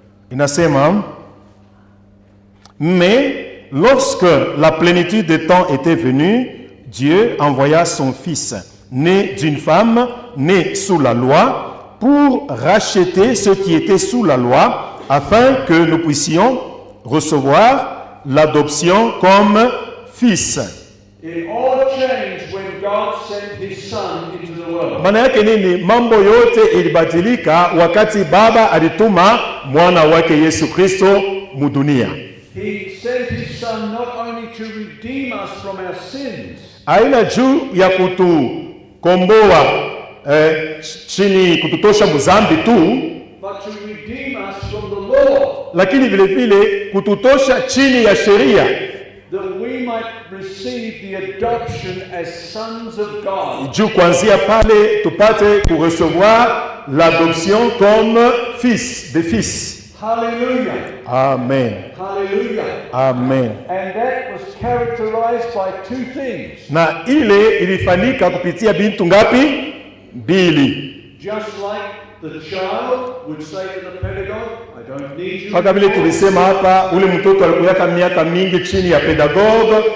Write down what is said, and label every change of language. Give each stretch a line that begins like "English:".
Swahili: Inasema,
French: mais lorsque la plénitude des temps était venue, Dieu envoya son Fils, né d'une femme, né sous la loi, pour racheter ceux qui étaient sous la loi, afin que nous puissions recevoir l'adoption comme fils.
English: It all changed when God sent His Son into the world.
Swahili: Maana yake nini? Mambo yote ilibadilika wakati Baba alituma mwana wake Yesu Kristo mudunia.
English: He sent His Son not only to redeem us from our sins,
Swahili: Haina juu ya kutukomboa chini kututosha muzambi tu,
English: but to redeem us from the law,
Swahili: lakini vile vile kututosha chini ya sheria,
English: that we might receive the adoption as sons of God.
Swahili: juu kuanzia pale tupate kurecevoir
French: l'adoption comme fils, des fils. Hallelujah. Amen. Hallelujah. Amen.
English: And that was characterized by two things.
Swahili: Na ile ilifanyika kupitia bintu ngapi? Mbili.
English: Just like the child would say to the pedagogue, I don't need you.
Swahili: Mpaka vile tulisema hapa, ule mtoto alikuwa miaka mingi chini ya pedagogue.